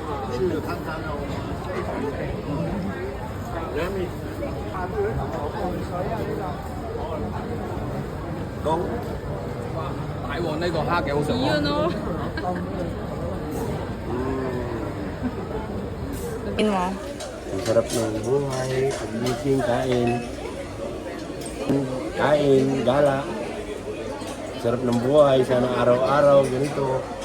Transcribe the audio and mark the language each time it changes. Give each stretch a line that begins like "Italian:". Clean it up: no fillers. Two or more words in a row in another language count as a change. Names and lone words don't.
Cantonese: Con, 係喎，呢個蝦幾好食喎。
Filipino: Yun o. Lagin mo. ang sarap ng buhay, pag-meeting, kain. Kain, gala. Sarap ng buhay, sana araw-araw, ganito.